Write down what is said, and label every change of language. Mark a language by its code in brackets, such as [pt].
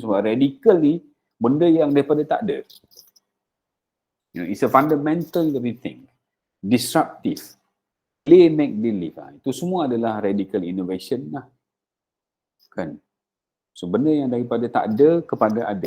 [ms] Sebab radical ni benda yang daripada tak ada. [en] You know, it's a fundamental thing. Disruptive. Play, make, believe. [ms] Itu semua adalah radical innovation lah. Kan? So benda yang daripada tak ada kepada ada.